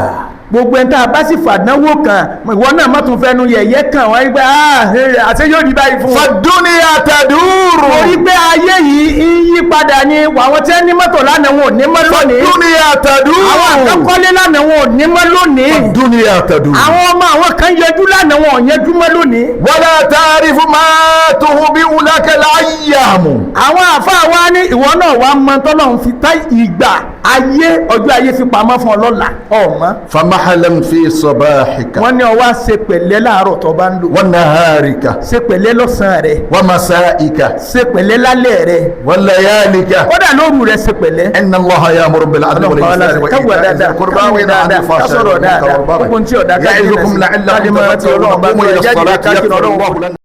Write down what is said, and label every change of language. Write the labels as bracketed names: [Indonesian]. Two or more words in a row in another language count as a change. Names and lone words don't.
[Yoruba] gbogbo ẹni tá a bá sì fàdánwò kan ìwọ náà má tún fẹnu yẹ̀yẹ́ kan wọ́n gbé àṣẹ yóò rí báyìí fún un. [Arabic] فالدنيا تدور [Yoruba] orí pé ayé yìí ń yí padà ni àwọn tí wọ́n ní mọ́tò lánàá wọn ò ní mọ́ lónìí. [Arabic] فالدنيا تدور [Yoruba] àwọn àkọ́kọ́lé lánàá wọn ò ní mọ́ lónìí. [Arabic] فالدنيا تدور [Yoruba] àwọn ọmọ àwọn kan yẹjú lánàá wọn ò yẹjú mọ́ lónìí. [Arabic] ولا تعرف ما تخبئ لك الأيام [Yoruba] àwọn àfáà wa ní ìwọ náà wàá mọ tọ́lọ́run fi tá ìgbà ayé ọjọ́ ayé fi pamọ́ fún ọ lọ́la ọ̀mọ́. [Arabic] فمهلا في صباحك [Yoruba] wọ́n ní ọwọ́ ṣe pẹ̀lẹ́ láàárọ̀ tó bá ń lò. [Arabic] ونهارك [Yoruba] ṣe pẹ̀lẹ́ lọ́sàn-án rẹ̀. [Arabic] ومسائك [Yoruba] ṣe pẹ̀lẹ́ lálẹ́ rẹ̀. [Arabic] ولياليك [Yoruba] kódà lóru rẹ̀ ṣe pẹ̀lẹ́. [Arabic] إن الله يأمر بالعدل والإحسان وإيتاء ذي القربى وينهى عن الفحشاء والمنكر والبغي يعظكم لعلكم تذكرون.